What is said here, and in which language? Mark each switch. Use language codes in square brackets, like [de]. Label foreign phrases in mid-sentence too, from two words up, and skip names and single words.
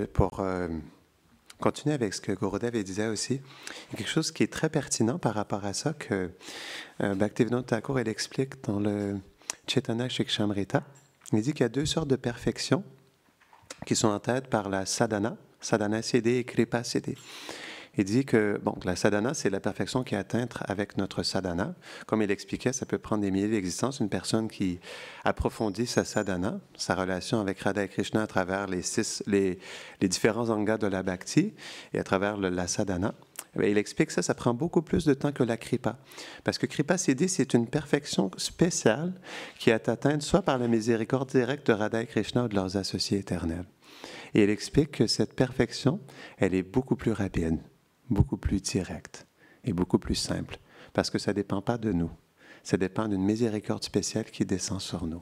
[fr] Pour continuer avec ce que Gurudev disait aussi, il y a quelque chose qui est très pertinent par rapport à ça que Bhaktivinoda Thakur il explique dans le Chaitanya Shikshamrita. Il dit qu'il y a 2 sortes de perfection qui sont en tête par la sadhana, [sa] साधन सिद्धि [fr] et [sa] कृपा सिद्धि. [fr] Il dit que bon, la sadhana, c'est la perfection qui est atteinte avec notre sadhana. Comme il expliquait, ça peut prendre des milliers d'existences. Une personne qui approfondit sa sadhana, sa relation avec Radha et Krishna à travers les différents angas de la bhakti et à travers la sadhana. Il explique ça prend beaucoup plus de temps que la kripa. Parce que [sa] कृपा सिद्धि, [fr] c'est une perfection spéciale qui est atteinte soit par la miséricorde directe de Radha et Krishna ou de leurs associés éternels. Et il explique que cette perfection, elle est beaucoup plus rapide, beaucoup plus directe et beaucoup plus simple. Parce que ça ne dépend pas de nous. Ça dépend d'une miséricorde spéciale qui descend sur nous.